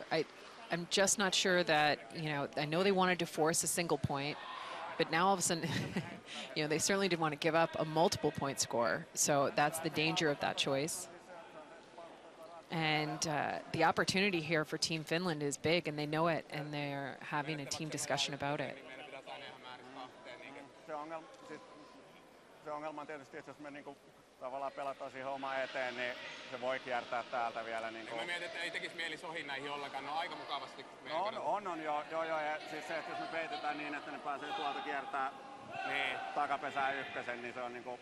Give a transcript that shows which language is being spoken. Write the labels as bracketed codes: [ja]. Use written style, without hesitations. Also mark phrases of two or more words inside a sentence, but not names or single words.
[en] I'm just not sure that, you know, I know they wanted to force a single point, but now all of a sudden, you know, they certainly didn't want to give up a multiple point score. So that's the danger of that choice. And the opportunity here for Team Finland is big, and they know it, and they're having a team discussion about it. [fi] Se ongelma on tietysti, että jos me niinku tavallaan pelataan siihen omaan eteen, niin se voi kiertää täältä vielä. Niinku. Mä mietin, että ei tekisi mieli sohin näihin ollenkaan, ne on aika mukavasti. On, joo, ja siis se, että jos me peitetään niin, että ne pääsee tuolta kiertää niin takapesään ykkösen, niin se on niinku...